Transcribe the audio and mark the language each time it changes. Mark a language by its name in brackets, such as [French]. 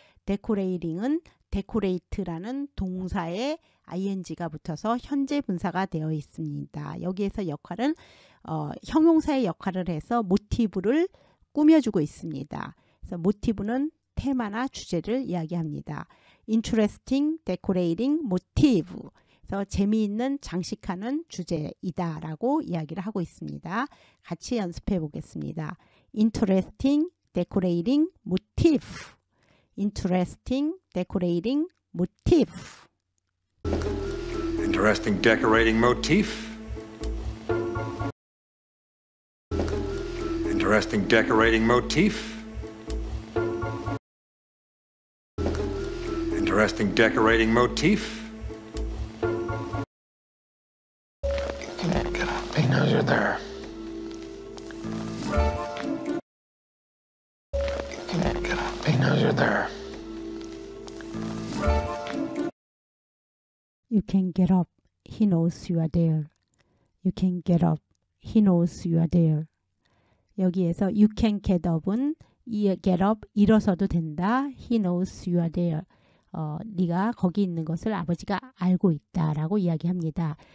[Korean] decorating은 decorate라는 동사에 ing가 붙어서 현재 분사가 되어 있습니다. 여기에서 역할은 형용사의 역할을 해서 모티브를 꾸며주고 있습니다. 그래서 모티브는 테마나 주제를 이야기합니다. [English] Interesting decorating motive. [Korean] 그래서 재미있는 장식하는 주제이다 라고 이야기를 하고 있습니다. 같이 연습해 보겠습니다. [English] Interesting decorating motif. Interesting decorating motif. Interesting decorating motif. Interesting decorating motif. Interesting decorating motif. Get up. He knows you're there. Get up. He knows you're there. You can get up. He knows you are there. You can get up. He knows you are there. [Korean] 여기에서 [English] you can get up [Korean] 은 [English] get up, [Korean] 일어서도 된다. [English] He knows you are there. [Korean] 네가 거기 있는 것을 아버지가 알고 있다라고 이야기합니다.